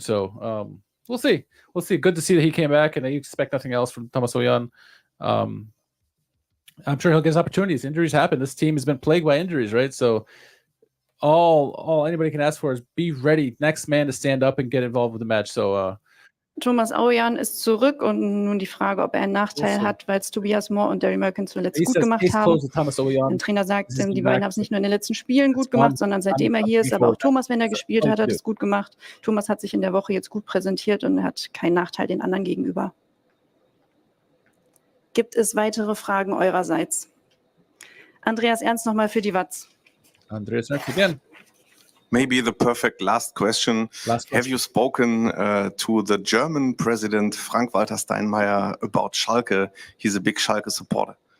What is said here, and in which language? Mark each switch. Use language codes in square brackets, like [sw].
[en] So we'll see. Good to see that he came back, and you expect nothing else from Thomas Ouwejan. I'm sure he'll get his opportunities. Injuries happen. This team has been plagued by injuries, right? So all anybody can ask for is be ready, next man to stand up and get involved with the match. So. [de] Thomas Ouwejan ist zurück und nun die Frage, ob er einen Nachteil hat, weil es Tobias Moore und Derry Merkin zuletzt gut gemacht haben. Der Trainer sagt, die beiden haben es nicht nur in den letzten Spielen gut gemacht, sondern seitdem er hier ist, aber auch Thomas, wenn er gespielt hat, hat es gut gemacht. Thomas hat sich in der Woche jetzt gut präsentiert und hat keinen Nachteil den anderen gegenüber. Gibt es weitere Fragen eurerseits? Andreas Ernst nochmal für die Watz. [en] Andreas Ernst again. Maybe the perfect last question. Have you spoken to the German president, Frank-Walter Steinmeier, about Schalke? He's a big Schalke supporter.